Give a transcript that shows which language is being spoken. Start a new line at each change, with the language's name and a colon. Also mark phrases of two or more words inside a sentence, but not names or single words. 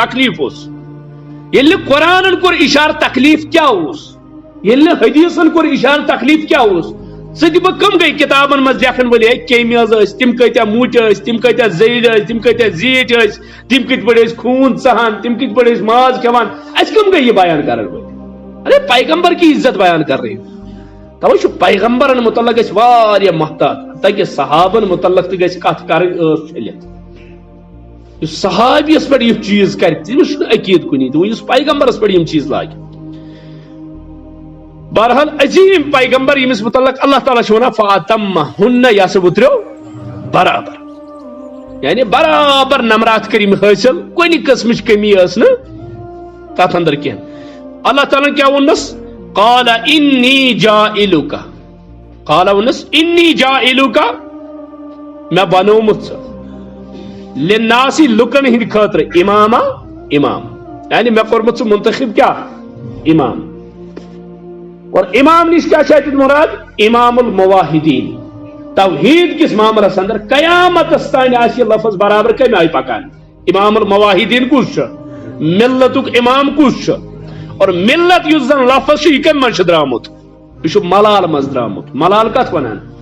Kashmiri: تکلیٖف اوس ییٚلہِ نہٕ قرآنن کوٚر اِشارٕ تکلیٖف کیٛاہ اوس ییٚلہِ نہٕ حدیٖثن کوٚر اِشارٕ تکلیٖف کیٛاہ اوس ژٕ دِمہٕ کم گٔے کتابن منٛز لیکھن وٲلۍ ہے کیٚمۍ حظ ٲسۍ تِم کۭتیاہ موٗٹۍ ٲسۍ تِم کۭتیاہ زٔرۍ ٲسۍ تِم کۭتیاہ زیٖٹھۍ ٲسۍ تِم کِتھ پٲٹھۍ ٲسۍ خوٗن ژہان تِم کِتھ پٲٹھۍ ٲسۍ ماز کھٮ۪وان اَسہِ کم گٔے یہِ بیان کرن وٲلۍ
Urdu: ارے پیغمبر کی عزت بیان کر رہی
Kashmiri: توے چھُ پیغمبرن متعلق گژھِ واریاہ محتاط تاکہِ صحابن متعلق تہِ گژھِ کتھ کرٕنۍ ٲس چھٔلِتھ یُس صحابیس پٮ۪ٹھ یُس چیٖز کرِ تٔمِس چھُنہٕ عقیٖد کُنی تہِ یُس پیغمبرس پٮ۪ٹھ یِم چیٖز لاگہِ بہرحال عظیٖم پیغمبر ییٚمِس متعلق اللہ تعالیٰ چھُ ونان فاتمہن یہِ ہسا وُتریو برابر یعنی برابر نمرات کٔر یِم حٲصِل کُنہِ قٕسمٕچ کٔمی ٲس نہٕ تتھ اندر کینٛہہ اللہ تعالیٰ کیٛاہ ووٚننس
Arabic: قال انی جاعلک
Kashmiri: قال ووٚننس
Arabic: انی جاعلک
Kashmiri: مےٚ بنومُت ژٕ لِلناسی لُکن ہٕنٛدِ خٲطرٕ اماما امام یعنی مےٚ کوٚرمُت ژٕ منتخب کیٛاہ امام اور امام نش کیا چھِ مراد
Arabic: امام المواحدین
Kashmiri: توحید کس معاملس اندر قیامتس تانۍ آسہِ یہِ لفظ برابر کمہِ آیہِ پکان
Arabic: امام المواحدین
Kashmiri: کُس چھُ ملتُک امام کُس چھُ اور ملت یُس زن لفظ چھُ یہِ کمہِ منٛز چھُ درامُت یہِ چھُ ملال منٛز درامُت ملال کتھ ونان